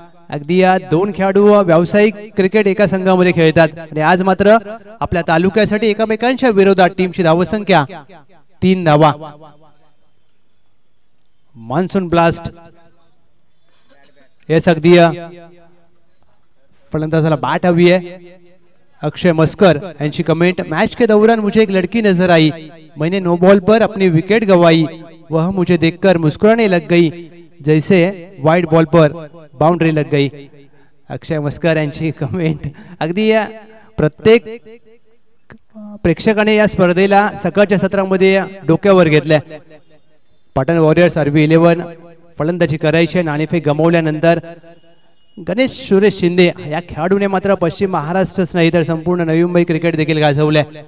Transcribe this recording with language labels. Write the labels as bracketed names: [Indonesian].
[Marathi] अगदी या दोन खेळाडू व्यावसायिक क्रिकेट एका संघामध्ये खेळतात आणि आज मात्र आपल्या तालुक्यासाठी एकमेकांच्या विरोधात टीमची धावसंख्या 3 धावा. Monsoon blast. येस अगदी फलंदाजाला बॅट हवी आहे. [Hindi] अक्षय मस्कर यांची कमेंट, मैच के दौरान मुझे एक लड़की नजर आई, मैंने नो बॉल पर अपनी विकेट गंवाई, वह मुझे देखकर मुस्कुराने लग गई जैसे वाइड बॉल पर बाउंड्री लग गई. [Marathi] अक्षय मस्कर यांची कमेंट. अगदी प्रत्येक प्रेक्षकाने या स्पर्धेला सकाळच्या सत्रामध्ये डोक्यावर घेतलंय. पाटण वॉरियर्स आरबी 11 फलंदाजी करायची, नाणेफेक गमावल्यानंतर गणेश सुरेश शिंदे या खेळाडूने मात्र पश्चिम महाराष्ट्रच नाही तर संपूर्ण नवी मुंबई क्रिकेट देखील गाजवले.